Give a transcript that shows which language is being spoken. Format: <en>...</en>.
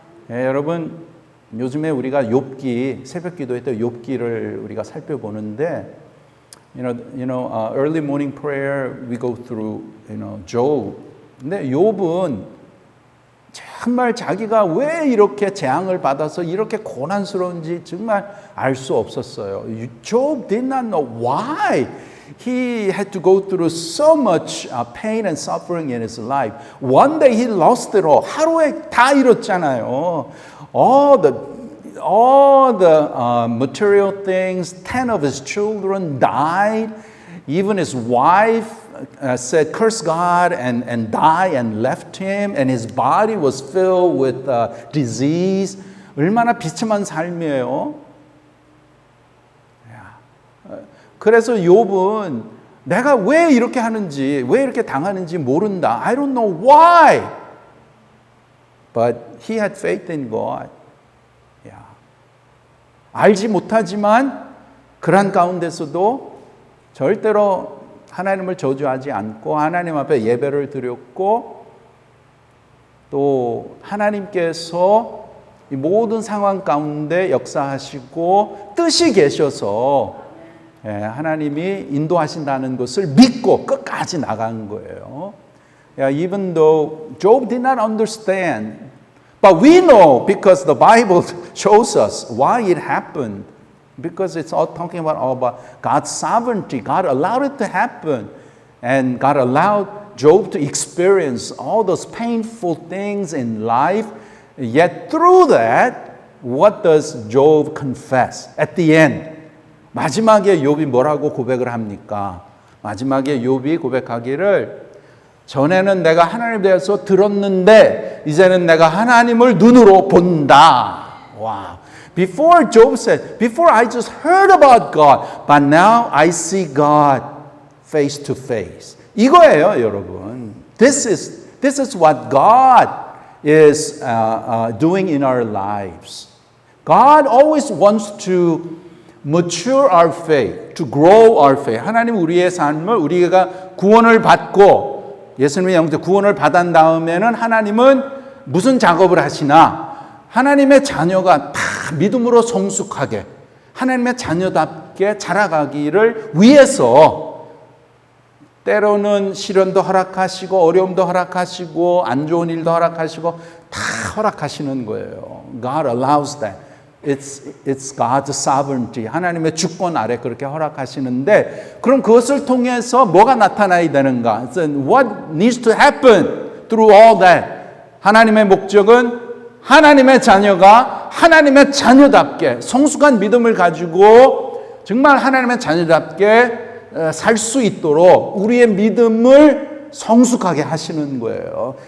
<ko>여러분 요즘에 우리가 욥기 새벽 기도회 때 욥기를 우리가 살펴보는데</ko> <en>early morning prayer we go through Job.</en> <ko>근데 욥은 정말 자기가 왜 이렇게 재앙을 받아서 이렇게 고난스러운지 정말 알 수 없었어요.</ko> <en>Job did not know why he had to go through so much pain and suffering in his life. One day he lost it all.</en> <ko>하루에 다 잃었잖아요.</ko> <en>All the material things, 10 of his children died. Even his wife said, curse God and die and left him. And his body was filled with disease.</en> <ko>얼마나 비참한 삶이에요. 그래서 욥은 내가 왜 이렇게 하는지, 왜 이렇게 당하는지 모른다.</ko> <en>I don't know why. But he had faith in God.</en> <ko>알지 못하지만 그런 가운데서도 절대로 하나님을 저주하지 않고 하나님 앞에 예배를 드렸고 또 하나님께서 이 모든 상황 가운데 역사하시고 뜻이 계셔서 하나님이 인도하신다는 것을 믿고 끝까지 나간 거예요.</ko> <en>Even though Job did not understand, but we know because the Bible shows us why it happened. Because it's all talking about God's sovereignty. God allowed it to happen. And God allowed Job to experience all those painful things in life. Yet through that, what does Job confess? At the end,</en> <ko>마지막에 욥이 뭐라고 고백을 합니까? 마지막에 욥이 고백하기를 전에는 내가 하나님에 대해서 들었는데 이제는 내가 하나님을 눈으로 본다. 와.</ko> <en>Before Job said, before I just heard about God, but now I see God face to face.</en> <ko>이거예요, 여러분.</ko> <en>This is what God is doing in our lives. God always wants to mature our faith, to grow our faith.</en> <ko>하나님 우리의 삶을 우리가 구원을 받고 예수님의 영적 구원을 받은 다음에는 하나님은 무슨 작업을 하시나? 하나님의 자녀가 다 믿음으로 성숙하게 하나님의 자녀답게 자라가기를 위해서 때로는 시련도 허락하시고 어려움도 허락하시고 안 좋은 일도 허락하시고 다 허락하시는 거예요.</ko> <en>God allows that. It's God's sovereignty.</en> <ko>하나님의 주권 아래 그렇게 허락하시는데 그럼 그것을 통해서 뭐가 나타나야 되는가?</ko> <en>What needs to happen through all that?</en> <ko>하나님의 목적은 하나님의 자녀가 하나님의 자녀답게 성숙한 믿음을 가지고 정말 하나님의 자녀답게 살 수 있도록 우리의 믿음을 성숙하게 하시는 거예요.</ko>